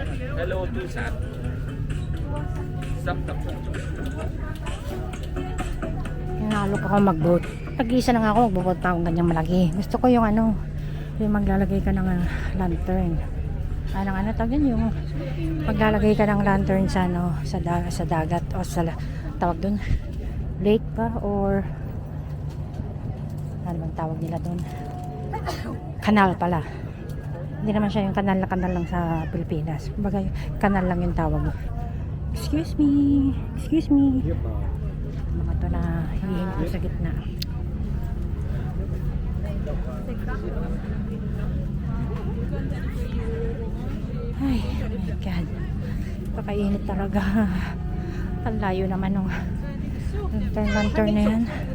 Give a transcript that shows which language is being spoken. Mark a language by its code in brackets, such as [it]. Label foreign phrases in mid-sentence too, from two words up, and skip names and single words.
[tl] Hello chú sạch. Sắp tập. Nalok ako mag-boat. Pag-isa na nga ako mag-boat pa akong ganyang malaki. Gusto ko yung ano, yung maglalagay ka ng lantern. Ano tawag yun? Yung maglalagay ka ng lantern sa ano, sa dagat o sa tawag dun, lake ba or ano bang tawag nila dun? Kanal pala. Hindi naman siya yung kanal na kanal lang sa Pilipinas. Kumbaga, kanal lang yung tawag. [en] Excuse me. Excuse me. [tl] Mga to na hihinto sa gitna. Ay, [en] oh my God. [tl] Pakainit talaga. Ang layo naman nung lantern na yan.